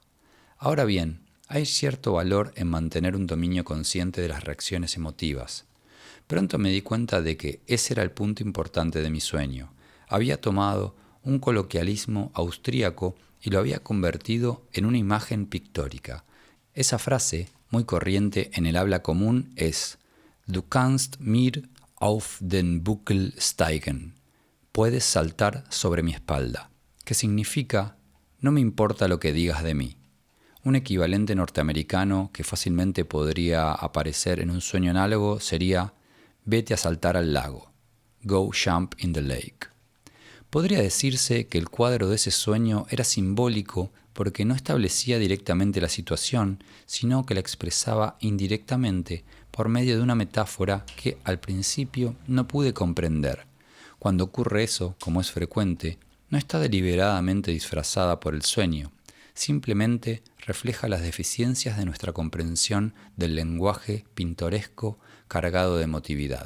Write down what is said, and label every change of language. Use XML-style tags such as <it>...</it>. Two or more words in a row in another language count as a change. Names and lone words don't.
<es>Ahora bien, hay cierto valor en mantener un dominio consciente de las reacciones emotivas. Pronto me di cuenta de que ese era el punto importante de mi sueño. Había tomado un coloquialismo austríaco y lo había convertido en una imagen pictórica. Esa frase, muy corriente en el habla común, es</es> <de>«Du kannst mir auf den Buckel steigen»,</de> <es>«puedes saltar sobre mi espalda», que significa «no me importa lo que digas de mí». Un equivalente norteamericano que fácilmente podría aparecer en un sueño análogo sería «vete a saltar al lago»,</es> <en>«go jump in the lake».</en> <es>Podría decirse que el cuadro de ese sueño era simbólico porque no establecía directamente la situación, sino que la expresaba indirectamente por medio de una metáfora que al principio no pude comprender. Cuando ocurre eso, como es frecuente, no está deliberadamente disfrazada por el sueño, simplemente refleja las deficiencias de nuestra comprensión del lenguaje pintoresco cargado de emotividad.</es>